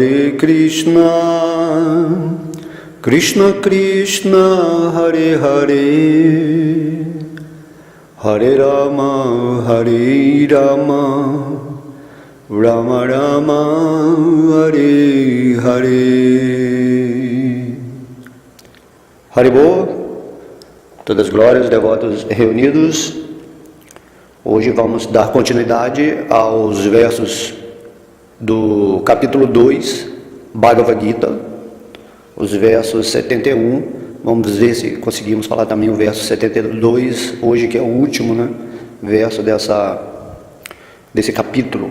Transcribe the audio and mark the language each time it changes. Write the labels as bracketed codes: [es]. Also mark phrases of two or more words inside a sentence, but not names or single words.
[sa] Krishna Krishna, Hare Hare, Hare Rama, Hare Rama, Rama Rama, Hare Hare. [pt] Haribol, todas as glórias, devotos reunidos. Hoje vamos dar continuidade aos versos do capítulo 2, Bhagavad Gita, os versos 71, vamos ver se conseguimos falar também o verso 72, hoje que é o último, verso desse capítulo.